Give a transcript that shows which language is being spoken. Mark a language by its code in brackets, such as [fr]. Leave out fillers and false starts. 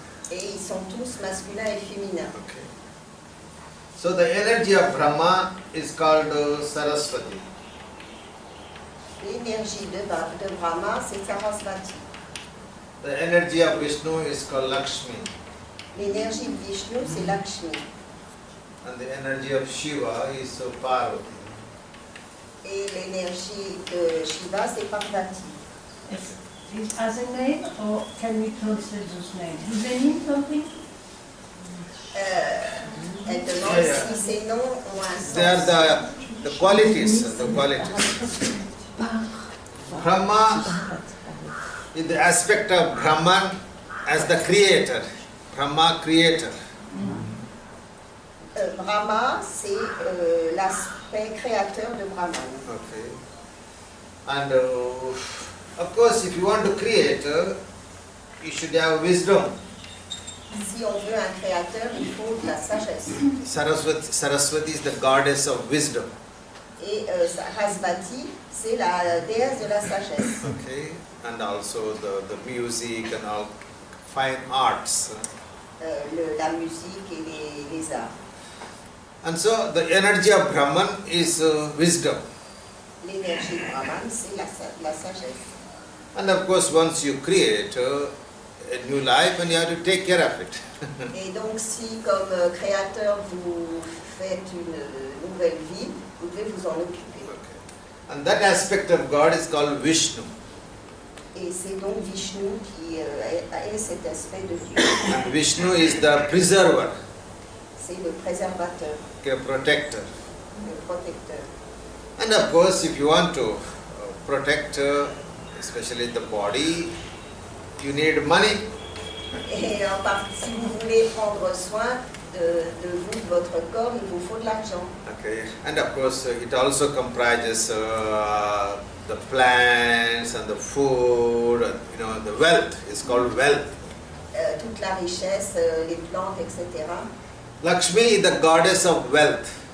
[fr] Et ils sont tous masculins et féminins. [en] Okay. So the energy of Brahma is called Saraswati. [fr] L'énergie de Brahma, c'est Sarasvati. [en] The energy of Vishnu is called Lakshmi. [fr] L'énergie de Vishnu, c'est Lakshmi. [en] And the energy of Shiva is Parvati. [fr] Et l'énergie de Shiva, c'est Parvati. [en] Is as a name, or can we translate those names? Do they mean something? [fr] Elle demande si ces noms ont un sens. [en] They are the qualities. The qualities. Brahma is the aspect of Brahman as the creator. Brahma creator. [fr] Brahma, c'est l'aspect créateur de Brahman. [en] Okay. And of course, if you want to create, you should have wisdom. [fr] Si on veut un créateur, il faut de la sagesse. [en] Saraswati is the goddess of wisdom. [fr] Et Sarasvati, c'est la déesse de la sagesse. [en] Okay. And also the music and all fine arts. [fr] La musique et les arts. [en] And so the energy of Brahman is wisdom. [fr] L'énergie de Brahman, c'est la sagesse. [en] And of course, once you create a new life, and you have to take care of it. [fr] Et donc, si comme créateur vous faites une nouvelle vie, vous devez vous en occuper. [en] Okay. And that aspect of God is called Vishnu. [fr] Et c'est donc Vishnu qui est cet aspect de Dieu. [en] And Vishnu is the preserver, [fr] C'est le préservateur, [en] okay, protector. [fr] le protecteur. [en] And of course, if you want to protect, especially the body, you need money. [fr] Et en partie, si vous voulez prendre soin de vous, de votre corps, il vous faut de l'argent. [en] Okay. And of course, it also comprises the plants and the food. The wealth is called wealth. [fr] Toute la richesse, les plantes, etc. [en] Lakshmi is the goddess of wealth.